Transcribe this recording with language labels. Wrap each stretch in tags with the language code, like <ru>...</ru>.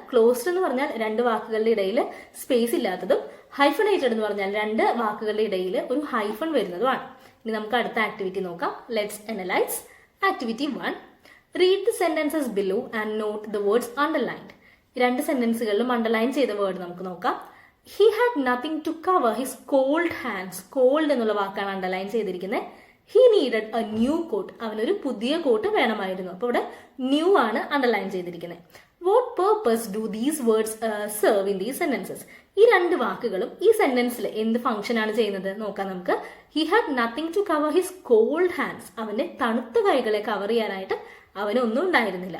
<ml>Closed എന്ന് പറഞ്ഞാൽ രണ്ട് വാക്കുകളുടെ ഇടയിൽ സ്പേസ് ഇല്ലാത്തതും. ഹൈഫണേറ്റഡ് എന്ന് പറഞ്ഞാൽ രണ്ട് വാക്കുകളുടെ ഇടയിൽ ഒരു ഹൈഫൺ വരുന്നതുമാണ്. ഇനി നമുക്ക് അടുത്ത ആക്ടിവിറ്റി നോക്കാം.</ml> <en>Let's analyse.</en> <ml>Activity 1.</ml> <en>Read the sentences below and note the words underlined.</en> <ml>രണ്ട് സെന്റൻസുകളിലും അണ്ടർലൈൻ ചെയ്ത വേർഡ് നമുക്ക് നോക്കാം.</ml> <en>He had nothing to cover his cold hands.</en> <ml>Called എന്നുള്ള വാക്കാണ് അണ്ടർലൈൻ ചെയ്തിരിക്കുന്നത്.</ml> <en>He needed a new coat.</en> <ml>അവനൊരു പുതിയ കോട്ട് വേണമായിരുന്നു. അപ്പോൾ ഇവിടെ ന്യൂ ആണ് അണ്ടർലൈൻ ചെയ്തിരിക്കുന്നത്.</ml> <en>What purpose do these words serve in these sentences?</en> <ml>ഈ രണ്ട് വാക്കുകളും ഈ സെന്റൻസിൽ എന്ത് ഫംഗ്ഷൻ ആണ് ചെയ്യുന്നത് നോക്കാം നമുക്ക്.</ml> <en>He had nothing to cover his cold hands.</en> <ml>അവന്റെ തണുത്ത കൈകളെ കവർ ചെയ്യാനായിട്ട് അവനൊന്നും ഉണ്ടായിരുന്നില്ല.</ml>